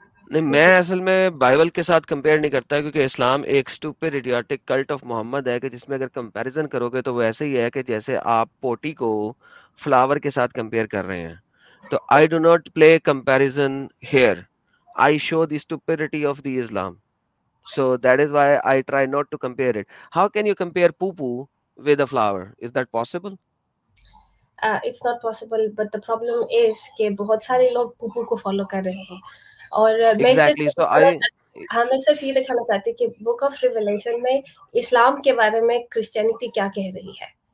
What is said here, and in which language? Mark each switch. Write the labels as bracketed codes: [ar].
[ur] نہیں، میں اصل میں بائبل کے ساتھ کمپیئر نہیں کرتا، کیونکہ اسلام ایک [en] stupid idiotic cult of محمد [ur] ہے کہ جس میں اگر کمپیریزن کرو گے تو وہ ایسے ہی ہے کہ جیسے آپ پوٹی کو فلاور کے ساتھ کمپیئر کر رہے ہیں. [en] تو I do not play comparison here. I show the stupidity of the Islam. So that is why I try not to compare it. How can you compare poo-poo with a flower? Is that possible? It's not possible, but the problem is [ur] کہ بہت سارے لوگ پوپو کو follow کر رہے ہیں، اور میں صرف [en] Exactly. So I [ur] ہاں میں صرف یہ دکھانا چاہتی کہ بک آف ریویلیشن میں اسلام کے بارے میں کرسچینٹی کیا کہہ رہی ہے.